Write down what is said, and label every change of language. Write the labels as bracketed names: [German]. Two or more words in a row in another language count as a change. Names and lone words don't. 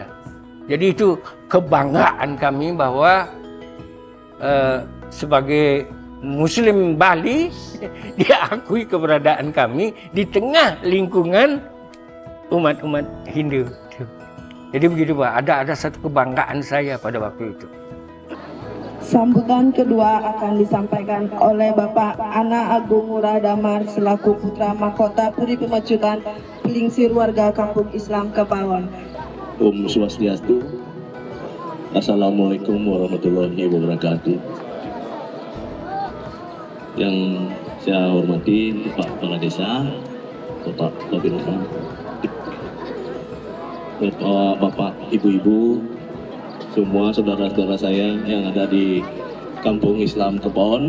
[Indonesian] Jadi itu kebanggaan kami bahwa sebagai Muslim Bali diakui keberadaan kami di tengah lingkungan umat-umat Hindu. Jadi begitu Pak, ada satu kebanggaan saya pada waktu itu. Sambutan kedua akan disampaikan oleh Bapak Ana Agung Ngurah Damar selaku Putra Mahkota Puri Pemecutan Pelingsir Warga Kampung Islam Kepawon. [Balinese] Om Swastiastu. [Arabic] السلام عليكم ورحمة الله وبركاته. [Indonesian] Yang saya hormati Pak Kepala Desa, Bapak Babinsa, Bapak Ibu-ibu, semua saudara-saudara saya yang ada di Kampung Islam Kepawon.